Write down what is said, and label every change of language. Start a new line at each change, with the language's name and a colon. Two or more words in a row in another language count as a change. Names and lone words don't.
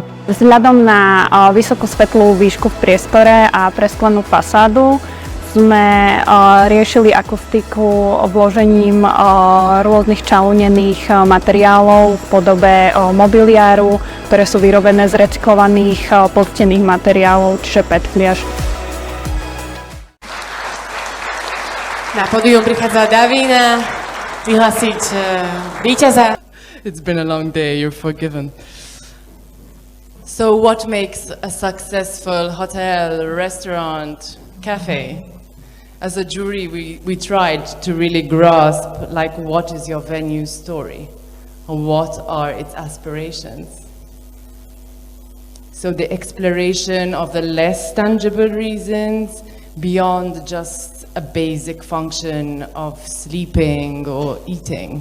Slovak: Vzhľadom na vysokosvetlú výšku v priestore a presklenú fasádu sme riešili akustiku vložením rôznych čalunených materiálov v podobe mobiliáru, ktoré sú vyrobené z recyklovaných podstených materiálov, čiže PET fliaž. Na pódium prichádza Davína vyhlásiť víťaza.
English: It's been a long day, you're forgiven. So what makes a successful hotel, restaurant, cafe? As a jury, we tried to really grasp, like, what is your venue story? What are its aspirations? So the exploration of the less tangible reasons beyond just a basic function of sleeping or eating.